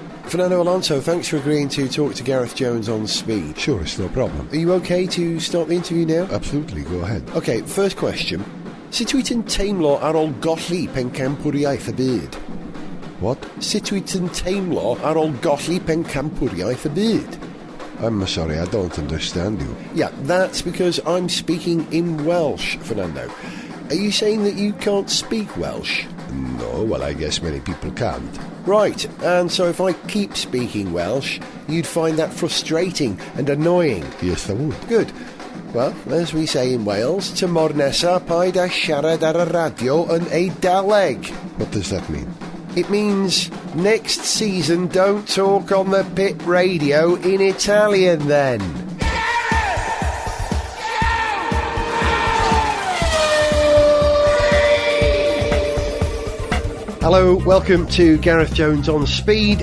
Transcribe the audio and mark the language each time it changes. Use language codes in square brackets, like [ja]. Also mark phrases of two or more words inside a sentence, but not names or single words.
[en] Fernando Alonso, thanks for agreeing to talk to Gareth Jones on Speed. Sure, it's no problem. Are you okay to start the interview now? Absolutely, go ahead. Okay, first question. [cy] Sut wyt yn teimlo ar ôl golli pencampwriaeth y byd? [en] What? [cy] Sut wyt yn teimlo ar ôl golli pencampwriaeth y byd? [en] I'm sorry, I don't understand you. Yeah, that's because I'm speaking in Welsh, Fernando. Are you saying that you can't speak Welsh? No, well, I guess many people can't. Right, and so if I keep speaking Welsh, you'd find that frustrating and annoying. Yes, I would. Good. Well, as we say in Wales, [cy] tymor nesa paid a siarad ar y radio yn Eidaleg. [en] What does that mean? It means next season don't talk on the pit radio in Italian then. Hello, welcome to Gareth Jones on Speed.